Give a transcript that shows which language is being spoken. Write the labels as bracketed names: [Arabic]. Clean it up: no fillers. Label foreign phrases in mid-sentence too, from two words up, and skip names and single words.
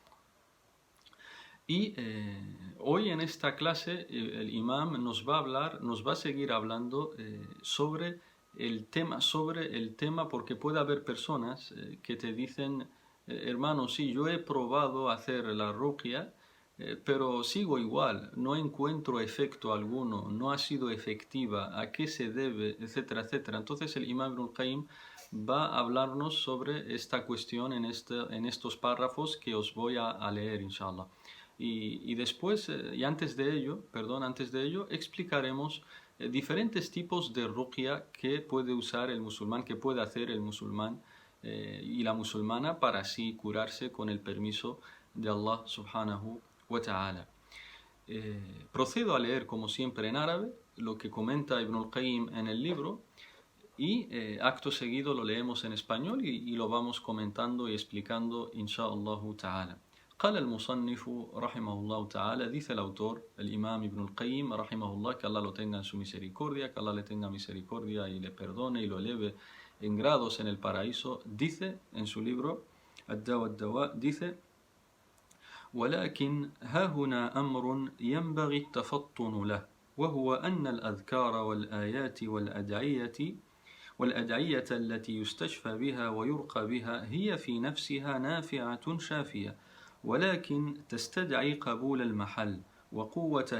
[Spanish] Y hoy en esta clase el imam nos va a seguir hablando sobre el tema, porque puede haber personas que te dicen, hermano, sí, yo he probado hacer la ruqya, pero sigo igual, no encuentro efecto alguno, no ha sido efectiva, ¿a qué se debe?, etcétera, etcétera. Entonces el imam Ibn al-Qayyim va a hablarnos sobre esta cuestión en estos párrafos que os voy a leer, inshallah. Y después, antes de ello, explicaremos diferentes tipos de ruqya que puede usar el musulmán, que puede hacer el musulmán y la musulmana para así curarse con el permiso de [Arabic] الله سبحانه وتعالى. [Spanish] Procedo a leer, como siempre, en árabe lo que comenta Ibn al-Qayyim en el libro, y acto seguido lo leemos en español y lo vamos comentando y explicando, [Arabic] إن شاء الله تعالى. قال المصنف رحمه الله تعالى, [Spanish] dice el autor, el imam Ibn al-Qayyim rahimahullah, que Allah lo tenga en su misericordia, que Allah le tenga misericordia y le perdone y lo eleve en grados en el paraíso, dice en su libro Ad-Da wa Ad-Dawa, dice: [Arabic] ولكن ها هنا أمر ينبغي التفطن له، وهو أن الأذكار والآيات والأدعية التي يستشفى بها ويرقى بها هي في نفسها نافعة شافية، ولكن تستدعي قبول المحل وقوة